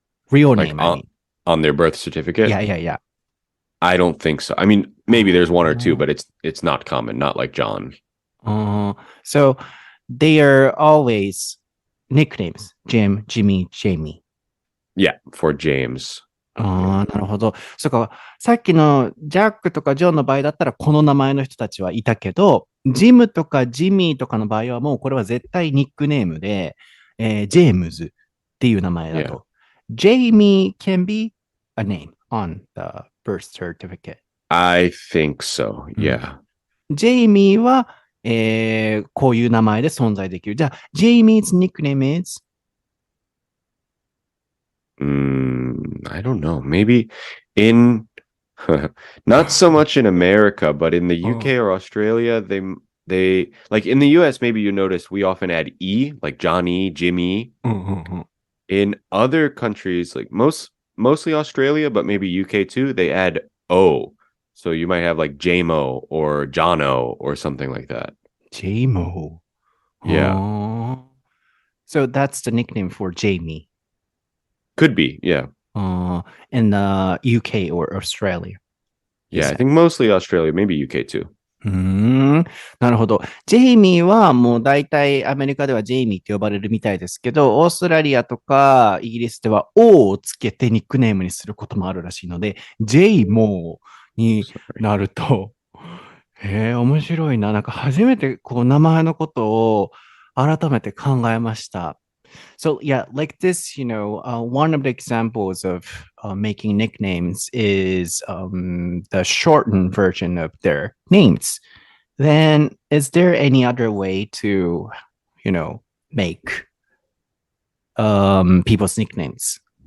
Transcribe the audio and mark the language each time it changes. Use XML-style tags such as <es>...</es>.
<en>Real like name, I mean. On their birth certificate? Yeah. I don't think so. I mean, maybe there's one or two, but it's not common, not like John. So they are always nicknames. Jim, Jimmy, Jamie. Yeah, for James.</en> <ja>なるほど。そうか、さっきのジャックとかジョンの場合だったらこの名前の人たちはいたけど、ジムとかジミーとかの場合はもうこれは絶対ニックネームで、ジェームズっていう名前だと。</ja> <en>Jamie can be a name on the birth certificate. I think so, yeah.</en> <ja>ジェイミーは、こういう名前で存在できる。じゃあ、</ja> <en>ジェイミー 's nickname is? I don't know. Maybe in not so much in America, but in the UK or Australia, they like in the US, maybe you notice we often add E, like Johnny, Jimmy. In other countries, like mostly Australia, but maybe UK too, they add O. So you might have like JMO or Jono or something like that. JMO. Yeah. So that's the nickname for Jamie. Could be, yeah. In the UK or Australia. Yeah, I think mostly Australia, maybe UK too.</en> <ja>なるほど。ジェイミーはもう大体アメリカではジェイミーって呼ばれるみたいですけど、オーストラリアとかイギリスでは O をつけてニックネームにすることもあるらしいので、ジェイモーになると、面白いな。なんか初めてこう名前のことを改めて考えました。</ja> <en>So yeah, like this, one of the examples of making nicknames is the shortened version of their names. Then, is there any other way to, make people's nicknames?</en>